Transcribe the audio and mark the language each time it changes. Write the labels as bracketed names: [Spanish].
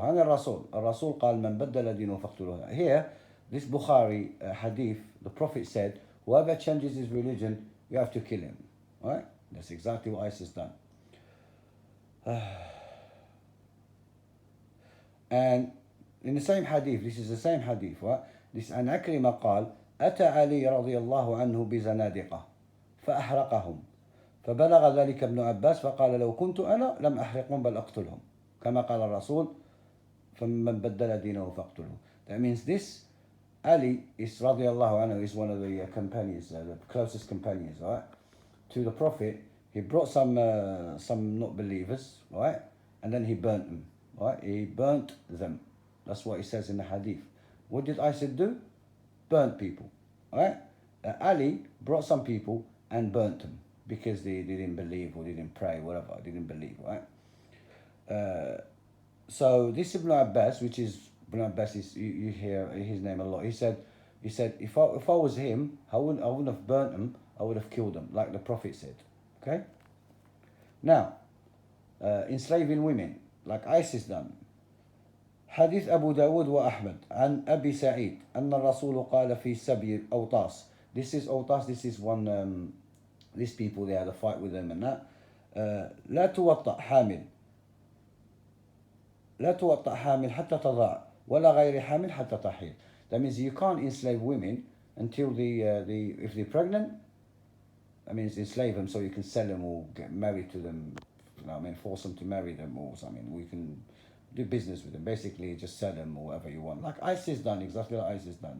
[Arabic] عن الرسول قال من بدل دينه فاقتلوه. [English] Here, this Bukhari hadith, the Prophet said, whoever changes his religion, you have to kill him. Right? That's exactly what ISIS done. And in the same hadith, this is the same hadith, right? [Arabic] This عن عكرمة قال أتى علي رضي الله عنه بزنادقة فأحرقهم فبلغ ذلك ابن عباس فقال لو كنت أنا لم أحرقهم بل أقتلهم كما قال الرسول فمن بدل دينه فاقتله. [English] That means this Ali is [Arabic] رضي الله عنه [English] is one of the companions, the closest companions, right, to the Prophet. He brought some not believers, right, and then he burnt them, right? He burnt them. That's what it says in the hadith. What did ISIS do? Burnt people, right? Ali brought some people and burnt them because they didn't believe or didn't pray, whatever, didn't believe, right? So this Ibn Abbas, which is Ibn Abbas, is you hear his name a lot. He said if I was him, I wouldn't have burnt them. I would have killed them, like the Prophet said. Okay. Now, enslaving women, like ISIS done. [Arabic] حديث أبو داود وأحمد عن أبي سعيد أن الرسول قال في سبي أوطاس. [English] This is Autas. This is one. These people, they had a fight with them and that. [Arabic] لا توطأ حامل. لا توطأ حامل حتى تضاع ولا غير حامل حتى تحيض. [English] That means you can't enslave women until if they're pregnant. I mean, enslave them so you can sell them or get married to them. You know, I mean, force them to marry them or something. We can do business with them. Basically, just sell them or whatever you want. Like ISIS done, exactly like ISIS done.